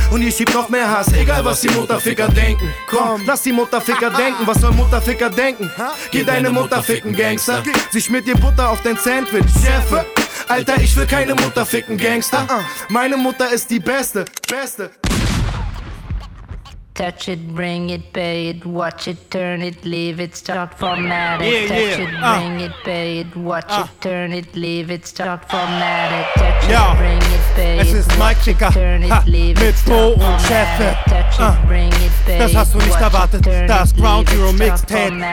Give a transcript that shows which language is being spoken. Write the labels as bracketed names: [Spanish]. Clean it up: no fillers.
[German] Und ihr schiebt noch mehr Hass, egal was die Mutterficker denken. Komm, lass die Mutterficker denken, was soll Mutterficker denken? Geh deine Mutter ficken, Gangster. Sie schmiert dir Butter auf dein Sandwich, Chef. Alter, ich will keine Mutter ficken, Gangster. Meine Mutter ist die Beste, Beste. [English] Touch it, bring it, pay it, watch it, turn it, leave it, start formatted. Touch it, bring it, pay it, watch it, turn it, leave it, start formatted. Touch it, bring it, pay it, watch it, turn it, leave it, start formatted. [German] Mit Bo und Cheffe. Das hast du nicht erwartet, das Ground Zero Mixtape.